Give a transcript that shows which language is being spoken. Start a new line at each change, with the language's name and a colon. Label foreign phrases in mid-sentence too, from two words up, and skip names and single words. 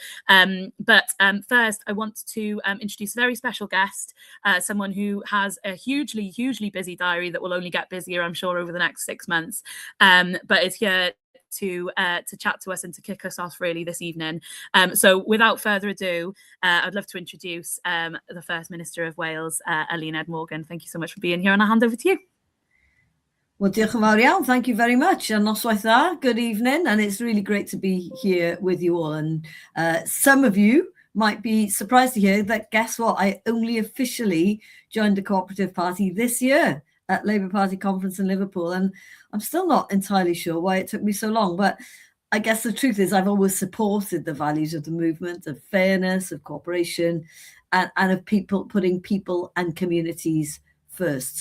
English: But first, I want to introduce a very special guest, someone who has a hugely busy diary that will only get busier, I'm sure, over the next 6 months, but is here to chat to us and to kick us off really this evening. So without further ado, I'd love to introduce the First Minister of Wales, Eluned Morgan. Thank you so much for being here, and I'll hand over to you. Well,
Welsh: diolch yn fawr iawn.
English: Thank you very much. And
Welsh: noswaith dda,
English: good evening. And it's really great to be here with you all. And some of you might be surprised to hear that, guess what? I only officially joined the Co-operative Party this year at Labour Party conference in Liverpool. And I'm still not entirely sure why it took me so long. But I guess the truth is I've always supported the values of the movement, of fairness, of cooperation, and of people putting people and communities first.